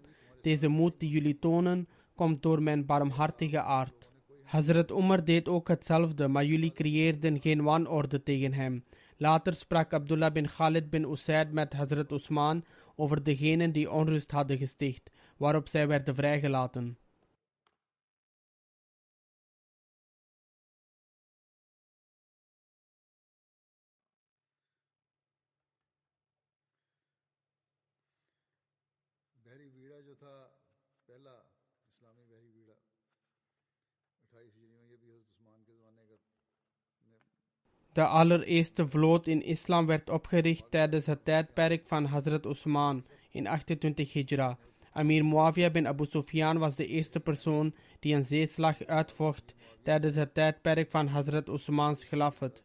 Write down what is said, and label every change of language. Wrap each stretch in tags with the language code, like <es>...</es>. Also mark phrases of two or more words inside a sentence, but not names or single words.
<nl>Deze moed die jullie tonen, komt door mijn barmhartige aard. Hazrat Umar deed ook hetzelfde, maar jullie creëerden geen wanorde tegen hem. Later sprak Abdullah bin Khalid bin Usaid met Hazrat Usman over degenen die onrust hadden gesticht, waarop zij werden vrijgelaten.</nl> <ur>بحری بیڑا جو تھا پہلا اسلامی بحری بیڑا 28 ہجری میں، یہ بھی حضرت عثمان کے زمانے کا.</ur> <nl>De allereerste vloot in islam werd opgericht tijdens het tijdperk van Hazrat Usman in 28 Hijra. Amir Muawiyah bin Abu Sufyan was de eerste persoon die een zeeslag uitvocht tijdens het tijdperk van Hazrat Usmans khilafat.</nl>